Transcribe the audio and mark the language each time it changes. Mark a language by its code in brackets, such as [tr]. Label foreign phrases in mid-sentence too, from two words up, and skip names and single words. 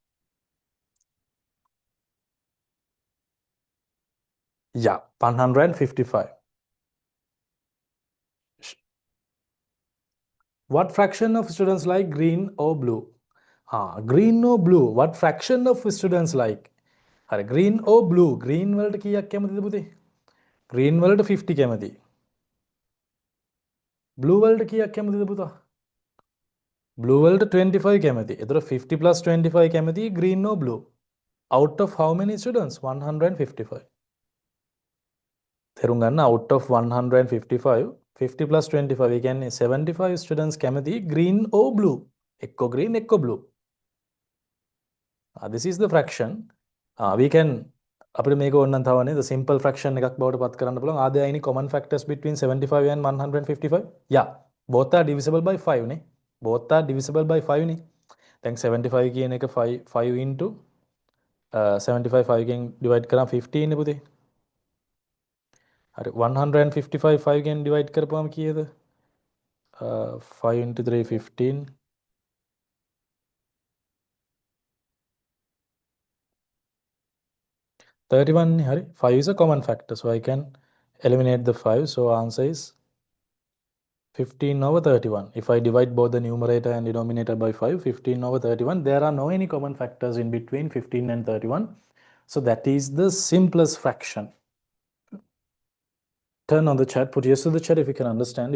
[en] Yeah, 155. What fraction of students like green or blue? Green or blue. What fraction of students like? Green or blue. [si] Green වලට කීයක් කැමතිද පුතේ? Green වලට 50 කැමති. Blue වලට කීයක් කැමතිද පුතා? Blue වලට 25 කැමති. එතකොට 50 plus 25 කැමති [en] green or blue. Out of how many students? 155. [si] තේරුම් ගන්න [en] out of 155 [si] 50 plus 25 ඒ කියන්නේ 75 students කැමති [en] green or blue. එක්ක green එක්ක blue. This is the fraction. We can [si] අපිට මේක ඕනනම් තව නේද simple fraction එකක් බවට පත් කරන්න පුළුවන්. [en] Are there any common factors between 75 and 155? Yeah. Both are divisible by 5 නේ. Both are divisible by 5 නේ. [si] දැන් 75 කියන එක 5 into 75 5 කින් divide කරාම 15 නේ පුතේ. හරි 155 5 ගෙන් ඩිවයිඩ් කරපුවම කීයද? 5 into 3 15. 31 නේ හරි. [en] 5 is a common factor, so I can eliminate the 5. So answer is 15 over 31. If I divide both the numerator and denominator by 5, 15 over 31, there are no any common factors in between 15 and 31. So that is the simplest fraction. Turn on the chat, put yes to the chat if you can understand.